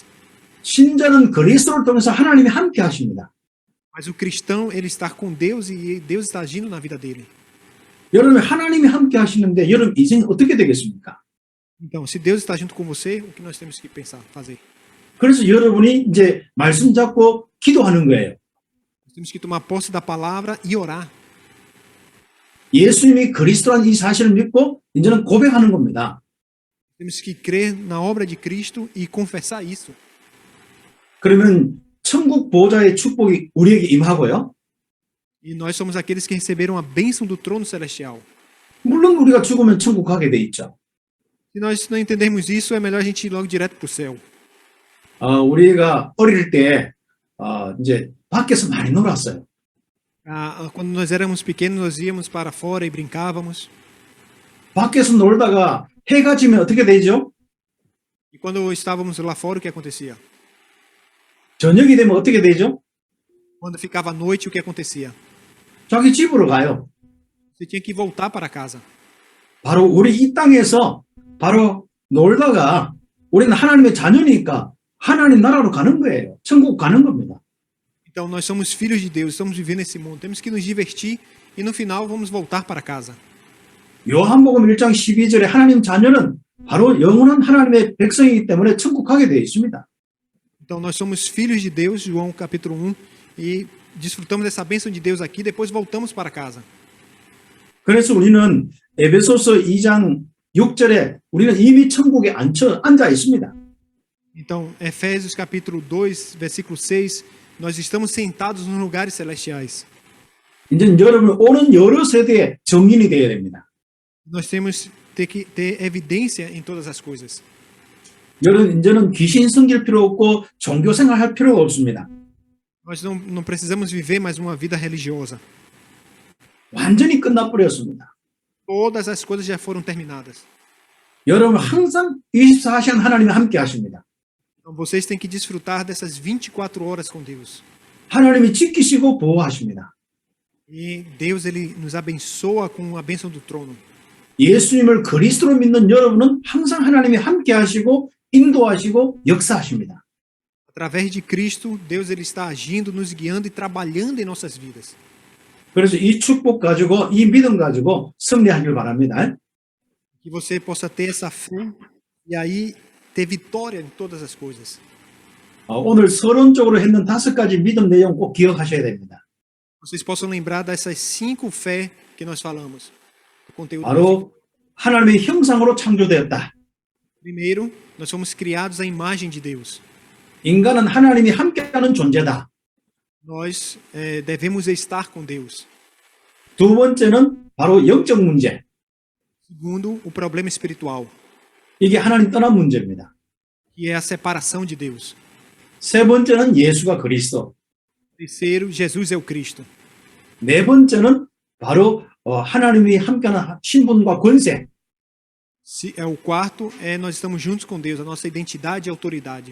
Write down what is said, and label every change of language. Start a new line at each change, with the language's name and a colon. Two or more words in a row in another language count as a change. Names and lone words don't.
Korean: 신자는 그리스도를 통해서 하나님이 함께 하십니다.
Portuguese: Mas o cristão, ele está com Deus e Deus está agindo na vida dele.
Korean: 여러분 하나님이 함께 하시는데 여러분 이제 어떻게 되겠습니까?
Portuguese: Então, se Deus está junto com você, o que nós temos que pensar, fazer?
Korean: 그래서 여러분이 이제 말씀 잡고 기도하는 거예요.
Portuguese: Nós temos que tomar posse da palavra e orar.
Korean: 예수님이 그리스도란 이 사실을 믿고 이제는 고백하는 겁니다.
Portuguese: Temos que crer na obra de Cristo e confessar isso.
Korean: 그러면 천국 보좌의 축복이 우리에게 임하고요.
Portuguese: E nós somos aqueles que receberam a bênção do trono celestial.
Korean: 물론 우리가 죽으면 천국 가게 돼 있죠.
Portuguese: Se nós não entendermos isso, é melhor a gente ir logo direto para o céu.
Korean: 우리가 어릴 때 이제 밖에서 많이 놀았어요.
Portuguese: Quando nós éramos pequenos, nós íamos para fora e brincávamos.
Korean: 밖에서 놀다가 해가 지면 어떻게 되죠?
Portuguese: E quando estávamos lá fora, o que acontecia?
Korean: 저녁이 되면 어떻게 되죠?
Portuguese: Quando ficava à noite, o que acontecia?
Korean: 자기 집으로 가요.
Portuguese: Você tinha que voltar para casa.
Korean: 바로 우리 이 땅에서 바로 놀다가 우리는 하나님의 자녀니까 하나님 나라로 가는 거예요. 천국 가는 겁니다.
Portuguese: Então nós somos filhos de Deus, estamos vivendo nesse mundo. Temos que nos divertir e no final vamos voltar para casa.
Korean: 요한복음 1장 12절에 하나님 자녀는 바로 영원한 하나님의 백성이기 때문에 천국 가게 되어 있습니다.
Portuguese: Então nós somos filhos de Deus, João capítulo 1, e desfrutamos dessa bênção de Deus aqui, depois voltamos para casa.
Korean: 그래서 우리는 에베소서 2장 6절에 우리는 이미 천국에 앉아 있습니다.
Portuguese: Então, Efésios capítulo 2, versículo 6, nós estamos sentados nos lugares celestiais.
Korean: 이제 여러분 오는 여러 세대의 정인이 되어야 됩니다.
Portuguese: Nós temos que ter evidência em todas as coisas.
Korean: 여러분 이제는 귀신 섬길 필요 없고 종교 생활할 필요가 없습니다.
Portuguese: Nós não precisamos viver mais uma vida religiosa.
Korean: 완전히 끝나버렸습니다.
Portuguese: Todas as coisas já foram terminadas.
Korean: 여러분 항상 24시간 하나님이 함께 하십니다.
Portuguese: Então vocês têm que desfrutar dessas 24 horas com Deus.
Korean: 하나님이 지키시고 보호하십니다.
Portuguese: E Deus, ele nos abençoa com a bênção do trono.
Korean: 예수님을 그리스도로 믿는 여러분은 항상 하나님이 함께 하시고 인도하시고 역사하십니다.
Portuguese: Através de Cristo, Deus ele está agindo, nos guiando e trabalhando em nossas vidas.
Korean: 그래서 이 축복 가지고 이 믿음 가지고 승리하길 바랍니다.
Portuguese: Que você possa ter essa fé e aí ter vitória em todas as coisas.
Korean: 오늘 서론적으로 했는 5가지 믿음 내용 꼭 기억하셔야 됩니다.
Portuguese: Vocês possam lembrar dessas 5 fé que nós falamos. O conteúdo.
Korean: 바로 하나님의 형상으로 창조되었다.
Portuguese: Primeiro, nós fomos criados à imagem de Deus.
Korean: 인간은 하나님이 함께하는 존재다.
Portuguese: Nós devemos estar com Deus.
Korean: 두 번째는 바로 영적 문제.
Portuguese: Segundo, o problema espiritual,
Korean: 이게 하나님 떠난 문제입니다.
Portuguese: que é a separação de Deus.
Korean: 세 번째는 예수가 그리스도.
Portuguese: Terceiro, Jesus é o Cristo.
Korean: 네 번째는 바로 하나님이 함께하는 신분과 권세.
Portuguese: O quarto é nós estamos juntos com Deus, a nossa identidade e autoridade.